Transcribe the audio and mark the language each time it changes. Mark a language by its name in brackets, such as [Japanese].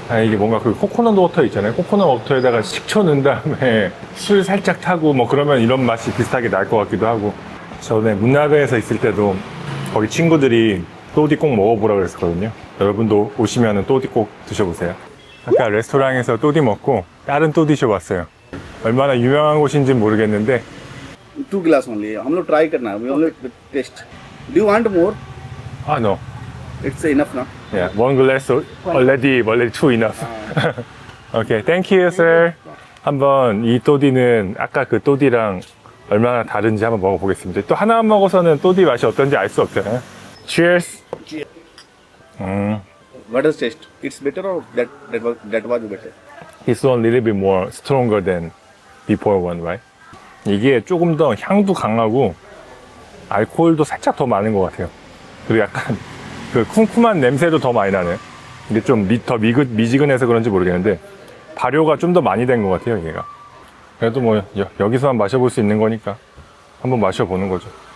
[Korean] 이게 뭔가 그 코코넛 워터 있잖아요. 코코넛 워터에다가 식초 넣은 다음에 술 살짝 타고 뭐 그러면 이런 맛이 비슷하게 날 것 같기도 하고. 전에 문나베에서 있을 때도 거기 친구들이 또디 꼭 먹어보라고 그랬었거든요. 여러분도 오시면 또디 꼭 드셔보세요. 아까 레스토랑에서 또디 먹고 다른 또디 숍 왔어요. 얼마나 유명한 곳인지 모르겠는데 [English] 2 glass only. [Hindi] हम लोग try करना. [English] We only taste. Do you want more? no. It's enough now. Yeah, one glass already two enough. Okay, thank you, sir. [Korean] 한번 이 또디는 아까 그 또디랑 얼마나 다른지 한번 먹어보겠습니다. 또 하나만 먹어서는 또디 맛이 어떤지 알 수 없잖아요. [English] Cheers. What does taste? It's better or that was better? This one a little bit more stronger than before one, right? [Korean] 이게 조금 더 향도 강하고 알코올도 살짝 더 많은 것 같아요. 그리고 약간 그 쿰쿰한 냄새도 더 많이 나네요. 이게 좀 더 미지근해서 그런지 모르겠는데 발효가 좀 더 많이 된 것 같아요, 얘가. 그래도 뭐 여기서만 마셔볼 수 있는 거니까 한번 마셔보는 거죠.